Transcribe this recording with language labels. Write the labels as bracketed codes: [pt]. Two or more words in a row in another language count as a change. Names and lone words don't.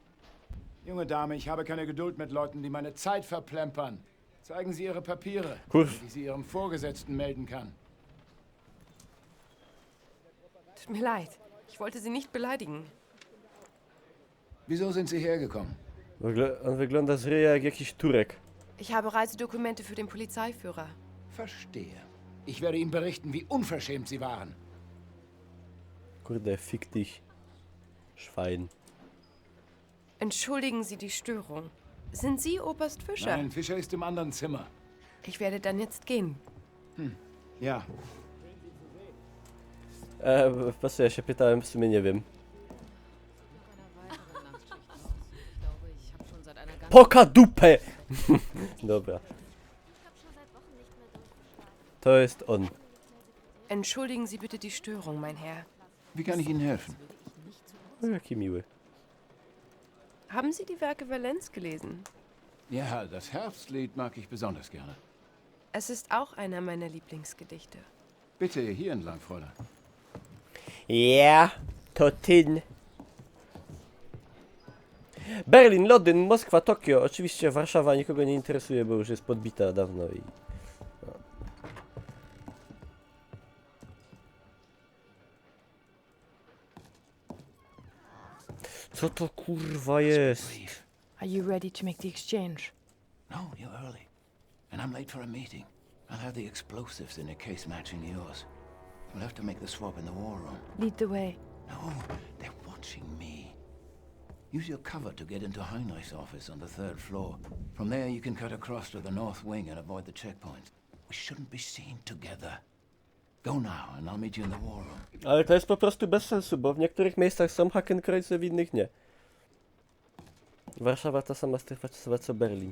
[de] Junge Dame, ich habe keine Geduld mit Leuten, die meine Zeit verplempern. Zeigen Sie Ihre Papiere, Cool. die ich sie Ihrem Vorgesetzten melden kann. Tut mir leid. Ich wollte Sie nicht beleidigen. Wieso sind Sie hergekommen? [pl] On wygląda z ryja jak jakiś Turek. [de] Ich habe Reisedokumente für den Polizeiführer. Verstehe. Ich werde ihm berichten, wie unverschämt Sie waren. Kurde, fick dich. Schwein. Entschuldigen Sie die Störung. Sind Sie Oberst Fischer? Nein, Fischer ist im anderen Zimmer. Ich werde dann jetzt gehen. Ja. [pl] Po co ja się pytałem, w sumie nie wiem. Poka dupę! Dobra. To jest on. [de] Entschuldigen Sie bitte die Störung, mein Herr. Wie kann ich Ihnen helfen? [pl] O, jaki miły. [de] Haben Sie die Werke Verlaines gelesen? Ja, das Herbstlied mag ich besonders gerne. Es ist auch einer meiner Lieblingsgedichte. Bitte, hier entlang, Fräulein. Ja, [pl] to tyn. Berlin, Londyn, Moskwa, Tokio. Oczywiście Warszawa nikogo nie interesuje, bo już jest podbita dawno i... No. Co to kurwa jest? [en] Are you ready to make the exchange? No, you're early. And I'm late for a meeting. I'll have the explosives in a case matching yours. We'll have to make the swap in the war room. Lead the way. No, they're watching me. Use your cover to get into Heinrich's office on the 3rd floor. From there you can cut across to the north wing and avoid the checkpoint. We shouldn't be seen together. Go now and I'll meet you in the war room. [pl] Ale to jest po prostu bez sensu, bo w niektórych miejscach są Hakenkreuze, w innych nie. Warszawa ta sama strefa czasowa co Berlin.